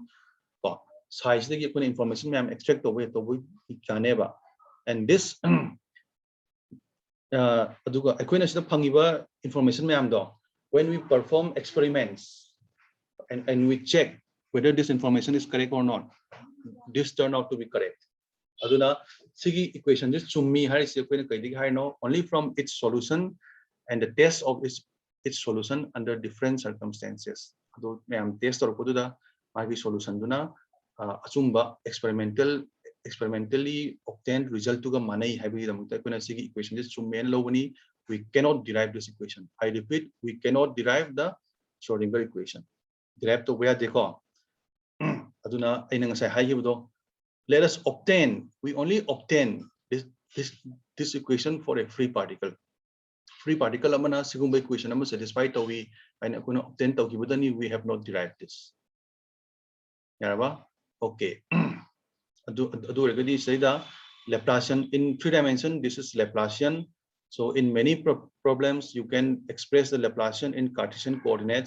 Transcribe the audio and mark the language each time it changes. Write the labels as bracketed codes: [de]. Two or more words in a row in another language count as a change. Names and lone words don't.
[en] Psi is the information we extract away to Caneva. And this information when we perform experiments and we check whether this information is correct or not, this turned out to be correct. [mni] Aduna sigi [en] equation just chummi only from its solution and the test of its solution under different circumstances. Test or solution [mni] duna achumba [en] experimentally obtained result [mni] to manai [en] equation just chummi we cannot derive this equation. I repeat, we cannot derive the Schrodinger equation. Derive to where they go. Aduna let us obtain. We only obtain this equation for a free particle. Free particle [mni] amana sigumba [en] equation am satisfied to we obtain to we have not derived this. [mni] Yaraba? Okay. [en] Say the Laplacian in 3 dimension, this is Laplacian. So in many problems, you can express the Laplacian in Cartesian coordinates.